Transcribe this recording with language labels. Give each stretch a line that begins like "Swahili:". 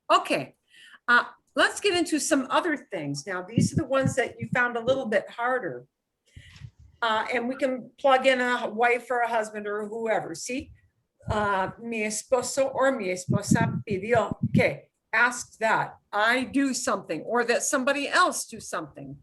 English: Okay, let's get into some other things. Now, these are the ones that you found a little bit harder. And we can plug in a wife or a husband or whoever, see?
Spanish: Mi esposo or mi esposa pidió que.
English: Ask that I do something or that somebody else do something.